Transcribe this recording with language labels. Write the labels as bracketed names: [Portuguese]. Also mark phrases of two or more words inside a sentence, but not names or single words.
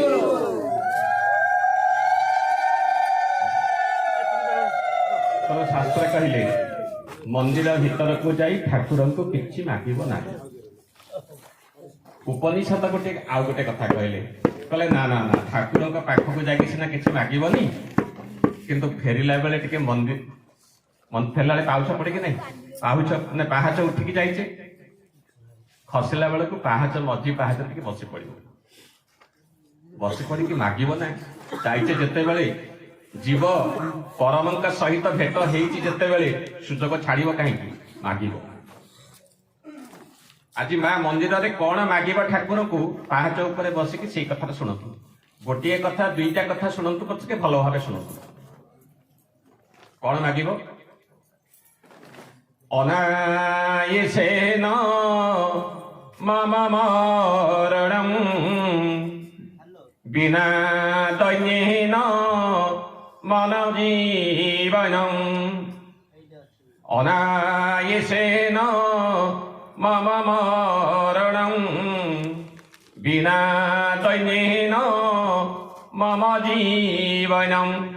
[Odia] ତ ଶାସ୍ତ୍ର କହିଲେ ମନ୍ଦିର ଭିତର କୁ ଯାଇ ଠାକୁର କୁ କିଛି ମାଗିବ ନାହିଁ ଉପନିଷଦ ଗୋଟେ ଆଉ ଗୋଟେ କଥା କହିଲେ ନା ନା ନା ଠାକୁର ପାଖ କୁ ଯାଇକି ସିନା କିଛି ମାଗିବନି କିନ୍ତୁ ଫେରିଲା ବେଳେ ଟିକେ ମନ୍ଦିର ଫେରିଲା ପାଉଛ ପଡ଼େ କି ନାହିଁ ପାଉଛ ନେ ପାହାଚ ଉଠିକି ଯାଉଛେ ଖସିଲା ବେଳେ କୁ ପାହାଚ ମଝି ପାହାଚ ଟିକେ ବସି ପଡ଼ି କି ମାଗିବ ନା ଯାଉଛେ ଯେତେ ବେଳେ ଜୀବ ପରମଙ୍କ ସହିତ ଭେଟ ହେଉଛି ଯେତେ ବେଳେ ସୁଯୋଗ ଛାଡ଼ିବ କାହିଁକି ମାଗିବ ଆଜି ମାଁ ମନ୍ଦିର ରେ କଣ ମାଗିବ ଠାକୁର କୁ ପାହାଚ ଉପର ବସିକି ସେଇ କଥା ଶୁଣନ୍ତୁ ଗୋଟିଏ କଥା ଦୁଇଟା କଥା ଶୁଣନ୍ତୁ ପଛକେ ଭଲ ଭାବେ ଶୁଣନ୍ତୁ କଣ ମାଗିବ [Sanskrit] अनायसेन मम मरणं विना दैन्येन मन जीवनम् अनायसेन मम मरणं विना दैन्येन मम जीवनम्